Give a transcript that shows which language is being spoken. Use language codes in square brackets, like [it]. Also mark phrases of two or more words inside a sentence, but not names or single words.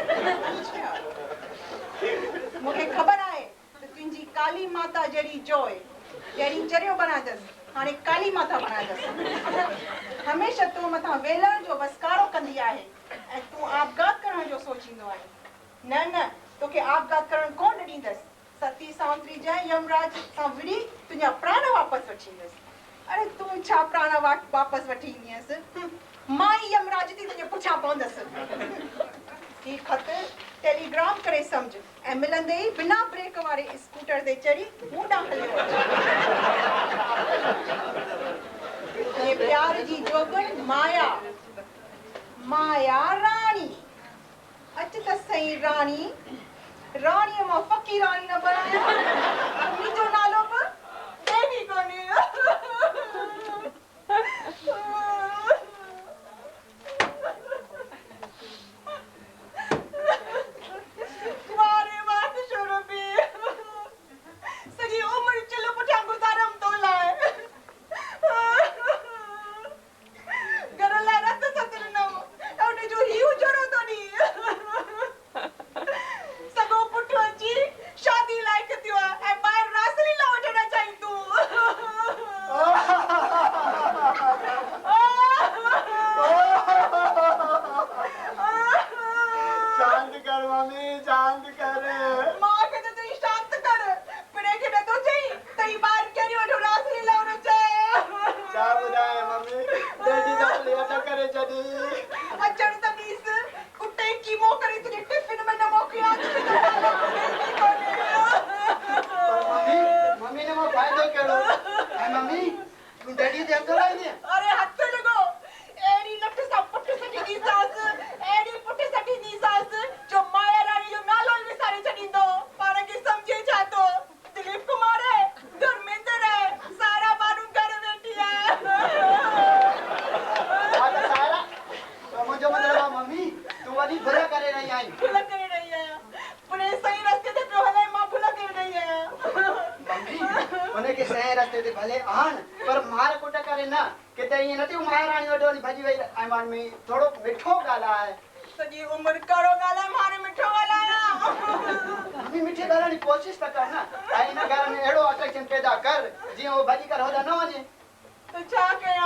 [sd] अच्छा मूंखे ख़बर आहे त तुंहिंजी काली माता जहिड़ी जोइ जहिड़ी चरियो बनाइदसि हाणे काली माता बनाइदसि। हमेशह तूं मथां वेलण जो वसकारो कंदी आहे ऐं तूं आपघात करण जो सोचींदो आहीं। न न तोखे आपघात करण कोन ॾींदसि। सती सावंतरी जाए यमराज सां विड़ी तुंहिंजा प्राण वापसि वठी ईंदसि। अरे तूं छा प्राण वापसि वठी ईंदीअसि? मां ई यमराज थी तुंहिंजे पुठियां पवंदसि। ही ख़त टेलीग्राम करे सम्झ ऐं मिलंदे ई बिना ब्रेक वारे स्कूटर ते चढ़ी मूं ॾांहुं हलियो अचे। प्यार जी जोगण माया माया राणी। अच त सही राणी, राणीअ मां फ़क़ीराणी न बणायां। मुंहिंजो नालो बि देवी कोन्हे। सॼी उमिरि चिल पुठियां गुज़ारम तो लाइ। घर लाइ रत सत ॾिनमि ऐं उनजो हीउ जहिड़ो थो ॾी। सॻो पुटु अची शादी लाइक़ थियो आहे ऐं ॿाहिरि रासलीला वठणु चाहीं तूं। शांत कर मम्मी, शांत कर। मां खे त चई शांत कर, पिणे खे नथो चई त ही ॿाहिरि कहिड़ी वठो रासलीला वञो चए। छा ॿुधाए मम्मी, डैडी त प्लेट करे छॾी। अचण त ॾीस, कुटे कीमो करे तुंहिंजे टिफिन में न मोकिलियां त मम्मी ने वो फ़ाइदो कहिड़ो? ऐं मम्मी तूं डैडी ते हथु हलाईंदीअं? अरे हथ लॻो अहिड़ी लठ सां पुटु सॼी ॾींदासि, अहिड़ी पुटु सॼी ॾींदासि जो माया राणी जो नालो ई विसारे छॾींदो। पाण खे सम्झे छा थो? दिलीप कुमार है, धर्मेंद्र है, सारा बानू घर वेठी है। सारा तो मुंहिंजो मतिलबु आहे मम्मी तूं वॾी भुल करे रही आहीं। भुल करे रही आहियां, पुणे सही रस्ते ते पियो हले, मां भुल करे रही आहियां। मम्मी उनखे सही रस्ते ते भले आण पर मार कुट करे न। किथे ईअं न थियो महाराणी वॾो वञी भॼी वई ऐं मम्मी थोरो मिठो ॻाल्हाए। सॼी उमिरि करो ॻाल्हाए, हाणे मिठो ॻाल्हायां। मम्मी मिठी ॻाल्हाइण जी कोशिशि त कर न ऐं हिन घर में अहिड़ो अट्रैक्शन पैदा कर जीअं उहो भॼी करे होॾां न वञे। त छा कयां?